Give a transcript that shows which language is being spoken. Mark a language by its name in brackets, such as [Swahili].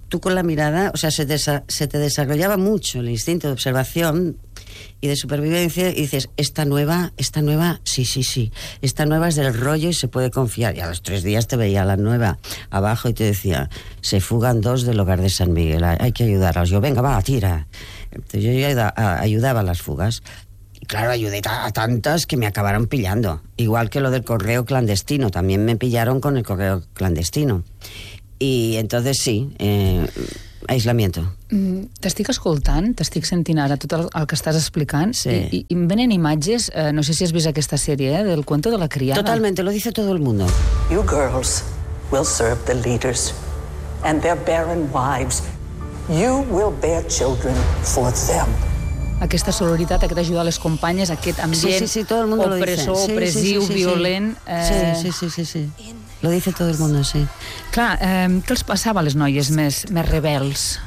[Spanish] Tú con la mirada, o sea, se te desarrollaba mucho el instinto de observación y de supervivencia y dices, esta nueva, sí, esta nueva es del rollo y se puede confiar. Y a los tres días te veía la nueva abajo y te decía, se fugan dos del hogar de San Miguel, hay que ayudarlos. Yo, venga, va, tira. Entonces yo ayudaba a las fugas. Y claro, ayudé a tantas que me acabaron pillando. Igual que lo del correo clandestino, también me pillaron con el correo clandestino. Y entonces sí, aislamiento. [Catalan] T'estic escoltant, t'estic sentint ara tot el que estàs explicant, [Spanish] sí. [Catalan] I em venen imatges, no sé si has vist aquesta sèrie, [Spanish] del cuento de la criada. Totalmente, lo dice todo el mundo. [English] You girls will serve the leaders and their barren wives. You will bear children for them. [Catalan] Aquesta sororitat, aquest ajudar les companyes, aquest ambient [Spanish] sí, todo el mundo [Catalan] opressor, [Spanish] lo dice. [Catalan] Opressiu, [Spanish] sí, [Catalan] violent... [Spanish] Sí. Lo dice todo el mundo, sí. [Catalan] Clar, què els passava a les noies més rebels?